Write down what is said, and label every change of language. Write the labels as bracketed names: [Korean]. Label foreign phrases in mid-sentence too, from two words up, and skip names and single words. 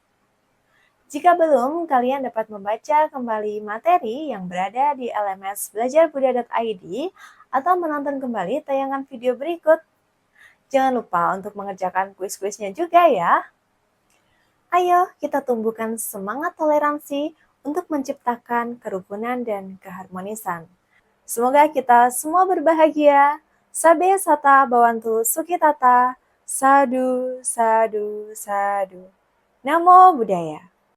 [Indonesian] Jika belum, kalian dapat membaca kembali materi yang berada di LMS belajarbuddha.id atau menonton kembali tayangan video berikut. Jangan lupa untuk mengerjakan kuis-kuisnya juga ya. Ayo kita tumbuhkan semangat toleransi untuk menciptakan kerukunan dan keharmonisan. Semoga kita semua berbahagia. [Pali] Sabe sata bawantu sukitata. Sadu, sadu, sadu. Namo Buddhaya.